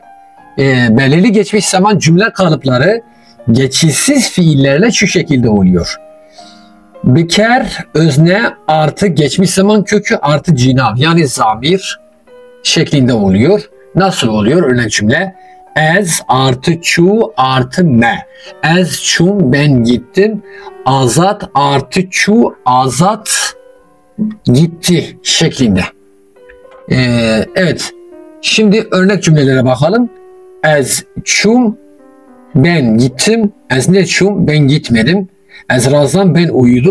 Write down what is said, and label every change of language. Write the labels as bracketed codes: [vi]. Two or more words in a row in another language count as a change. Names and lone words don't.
[tr] Belirli geçmiş zaman cümle kalıpları geçişsiz fiillerle şu şekilde oluyor. Biker özne artı geçmiş zaman kökü artı cinav yani zamir şeklinde oluyor. Nasıl oluyor? Örnek cümle. Ez artı çu artı me. [ku] Ez çum [tr] ben gittim. Azat artı çu azat gitti şeklinde. Evet. Şimdi örnek cümlelere bakalım. [ku] Ez çum [tr] ben gittim. [ku] Ez ne çum [tr] ben gitmedim. [ku] Ez razam [tr] ben uyudum.